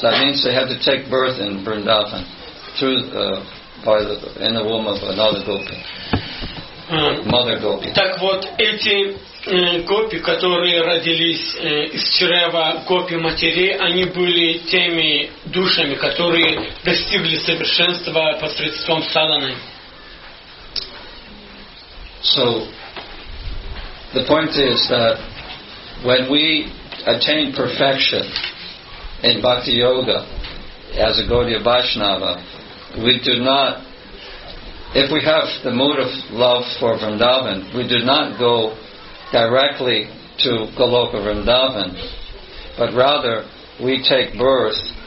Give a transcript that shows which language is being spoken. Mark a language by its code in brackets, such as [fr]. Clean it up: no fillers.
[en] That means they had to take birth in Vrindavan in the womb of another gopi, mother gopi. [ru] Так вот, эти гопи, которые родились из чрева гопи матерей, они были теми душами, которые достигли совершенства посредством садханы. [en] So, the point is that when we attain perfection in Bhakti Yoga as a Gaudiya Vaishnava, we do not, if we have the mood of love for Vrindavan, we do not go directly to Goloka Vrindavan, but rather we take birth